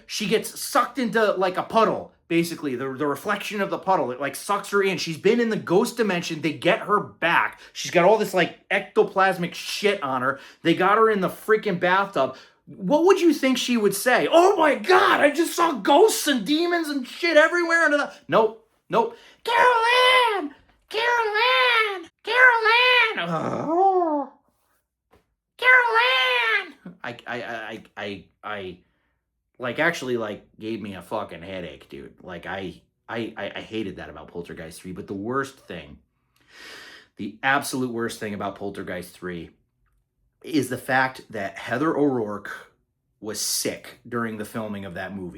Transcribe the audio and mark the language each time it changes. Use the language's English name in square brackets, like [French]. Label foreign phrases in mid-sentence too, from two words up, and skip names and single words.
[English] She gets sucked into like a puddle. Basically, the reflection of the puddle, it like sucks her in. She's been in the ghost dimension. They get her back. She's got all this like ectoplasmic shit on her. They got her in the freaking bathtub. What would you think she would say? Oh my God, I just saw ghosts and demons and shit everywhere under the... Nope. Carol Ann! Carol Ann! Carol Ann! Oh. Carol Ann! I like actually like gave me a fucking headache, dude. Like I hated that about Poltergeist 3. But the worst thing, the absolute worst thing about Poltergeist 3 is the fact that Heather O'Rourke was sick during the filming of that movie.